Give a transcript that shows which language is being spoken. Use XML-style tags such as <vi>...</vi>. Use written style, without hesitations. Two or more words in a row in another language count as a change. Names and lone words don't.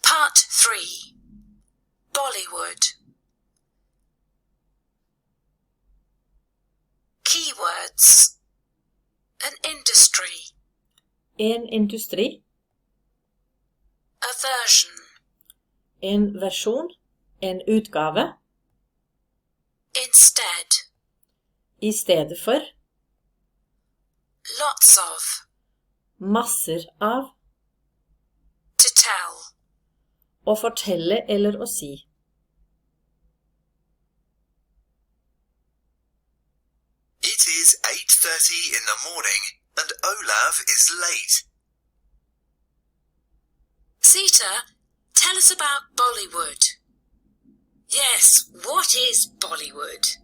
<en>Part 3. Bollywood. Keywords. An industry.</en> <no>En industri.</no> <en>A version.</en> <no>En versjon. En utgave.</no> <en>Instead.</en> <no>I stedet for.</no> <en>Lots of.</en> <no>Masser av.</no> <en>To tell.</en> <no>Å fortelle eller å si.</no> <en>It is 8:30 in the morning and Olav is late. Sita, tell us about Bollywood. Yes, what is Bollywood?</en>